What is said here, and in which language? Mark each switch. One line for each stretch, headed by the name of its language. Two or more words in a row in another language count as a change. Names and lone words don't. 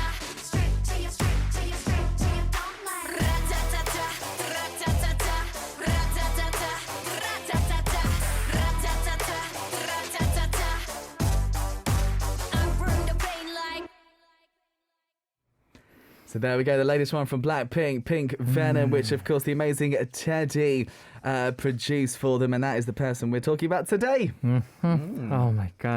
English: Straight to you, straight to you, straight to you, don't lie. Ra-ta-ta-ta, ra-ta-ta-ta, ra-ta-ta-ta, ra-ta-ta-ta, ra-ta-ta-ta, ra-ta-ta-ta. I bring the pain like. So there we go, the latest one from Blackpink, Pink Venom, which of course the amazing Teddy produced for them, and that is the person we're talking about today. Oh my god.